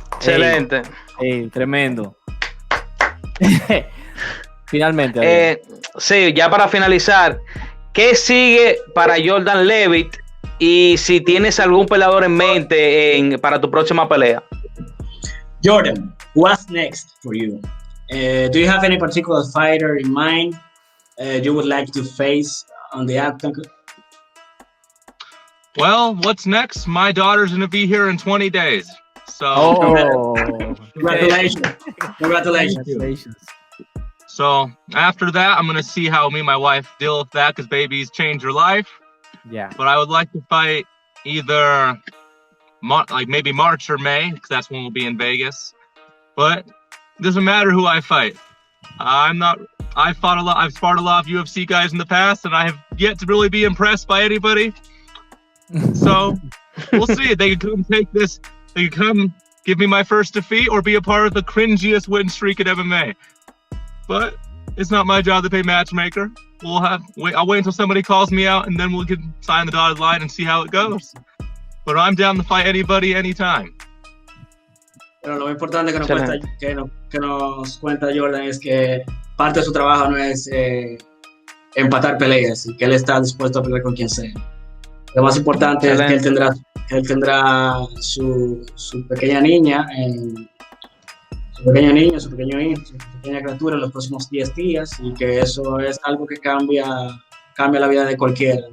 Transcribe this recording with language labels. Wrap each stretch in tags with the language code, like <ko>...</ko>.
<es>Excelente. ey, tremendo. Finalmente. Sí, ya para finalizar, ¿qué sigue para Jordan Leavitt? Y si tienes algún peleador en mente para tu próxima pelea.</es> <en>Jordan, what's next for you? Do you have any particular fighter in mind you would like to face on the octagon? well, what's next? My daughter's gonna be here in 20 days. So, Congratulations. Congratulations. So after that, I'm gonna see how me and my wife deal with that because babies change your life. Yeah. But I would like to fight either like maybe March or May because that's when we'll be in Vegas. But it doesn't matter who I fight. I've sparred a lot of UFC guys in the past, and I have yet to really be impressed by anybody. So we'll see. They could come take this. They could come give me my first defeat or be a part of the cringiest win streak in MMA. But it's not my job to be matchmaker. I'll wait until somebody calls me out, and then we can sign the dotted line and see how it goes. But I'm down to fight anybody, anytime.</en> <es>Pero lo importante que nos cuenta Jordan es que parte de su trabajo no es empatar peleas y que él está dispuesto a pelear con quien sea. Lo más importante es que él tendrá su pequeña niña, su pequeño hijo, su pequeña criatura en los próximos 10 días y que eso es algo que cambia la vida de cualquiera.</es>